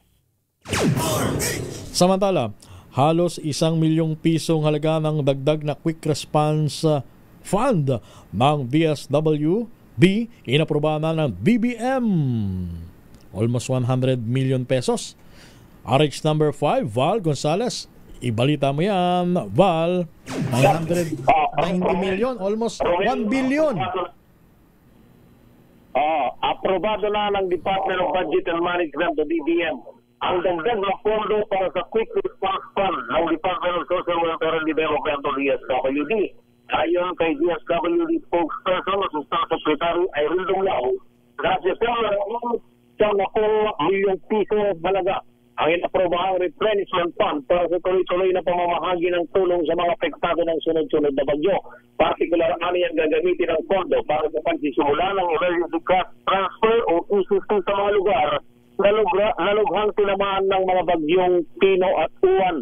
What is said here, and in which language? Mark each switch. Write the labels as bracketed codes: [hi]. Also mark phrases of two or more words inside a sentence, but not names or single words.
[tl] Samantala, halos 1 milyong pisong halaga ng dagdag na [en] Quick Response Fund [tl] ng DSWD inaprobahan na ng BBM. [en] Almost 100 million pesos. [tl] RH number 5, Val Gonzales. Ibalita mo yan, Val. [en] 990 million, almost 1 billion. [tl] Aprobado na ng [en] Department of Budget and Management [tl] o DBM ang dagdag na pondo para sa [en] Quick Response Fund [tl] ng [en] Department of Social Welfare and Development [tl] o DSWD. Ayon kay DSWD spokesperson o [en] Staff Secretary [tl] Irene Dumlao, gracias sa milyong piso halaga ang inaprobahang [en] replenishment fund [tl] para sa tuloy-tuloy na pamamahagi ng tulong sa mga apektado ng sunod-sunod na bagyo. Partikular ang gagamitin ng pondo para sa pagsisimula ng [en] emergency cash transfer [tl] o ECT sa mga lugar na lughang tinamaan ng mga bagyong Pino at Uwan.